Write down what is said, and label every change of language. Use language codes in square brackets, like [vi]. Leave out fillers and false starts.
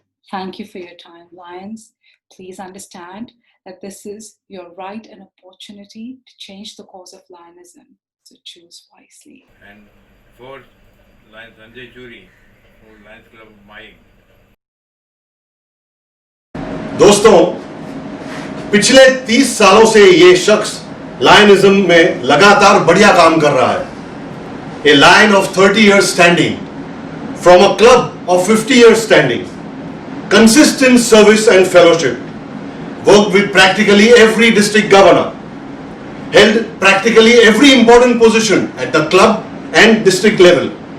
[en] Thank you for your time, Lions. Please understand that this is your right and opportunity to change the course of Lionism, so choose wisely. And fourth, Lion Sanjay Churi, for Lions Club of Mahim. [hi] दोस्तों, पिछले 30 सालों से ये शख्स लायनिज्म में लगातार बढ़िया काम कर रहा है. [en] A lion of 30 years standing, from a club of 50 years standing, consistent service and fellowship, worked with practically every district governor, held practically every important position at the club and district level.